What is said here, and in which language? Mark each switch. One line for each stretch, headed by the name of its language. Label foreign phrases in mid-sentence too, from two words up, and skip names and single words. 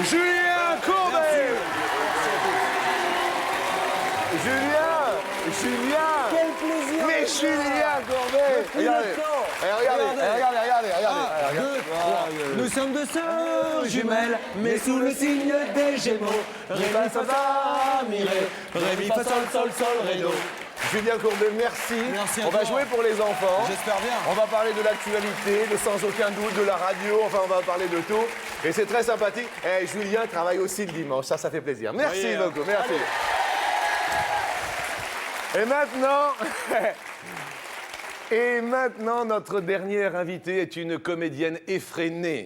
French: Julien Courbet. Julien. Quel plaisir! Mais Julien Courbet. Regardez. Nous sommes deux sœurs jumelles, mais sous le signe des Gémeaux. Ré, mi, fa, fa, mi, ré. Ré, mi, fa, sol, ré, do. Julien Courbet, merci. Merci à On va toi. jouer pour les enfants. J'espère bien. On va parler de l'actualité, de sans aucun doute, de la radio. Enfin, on va parler de tout. Et c'est très sympathique. Et Julien travaille aussi le dimanche. Ça fait plaisir. Merci Oui, beaucoup. Merci. Et maintenant, notre dernière invitée est une comédienne effrénée.